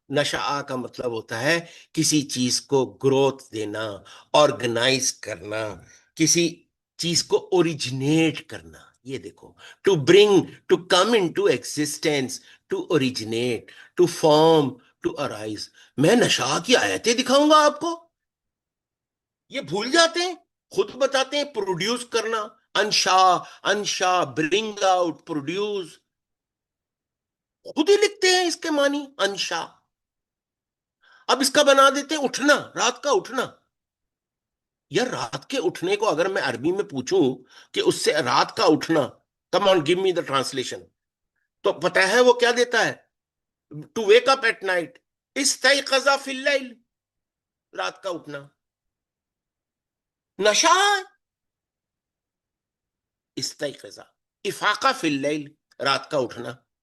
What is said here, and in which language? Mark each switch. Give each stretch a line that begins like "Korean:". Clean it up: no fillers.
Urdu: نشاء کا مطلب ہوتا ہے کسی چیز کو گروتھ دینا, آرگنائز کرنا, کسی چیز کو اوریجنیٹ کرنا. یہ دیکھو,
English: To bring, to come into existence, to originate, to form, to arise.
Urdu: میں نشاء کی آیتیں دکھاؤں گا آپ کو, یہ بھول جاتے ہیں. خود بتاتے ہیں پروڈیوس کرنا, انشا, انشا, برنگ آؤٹ, پروڈیوس. خود ہی لکھتے ہیں اس کے معنی انشا. اب اس کا بنا دیتے ہیں اٹھنا, رات کا اٹھنا. یار رات کے اٹھنے کو اگر میں عربی میں پوچھوں کہ اس سے رات کا اٹھنا,
English: come on give me the translation,
Urdu: تو پتہ ہے وہ کیا دیتا ہے؟
English: to wake up at night,
Arabic: استيقظ فی اللیل،
Urdu: رات کا اٹھنا، نشا، استيقظ، افاقہ فی اللیل، رات کا اٹھنا.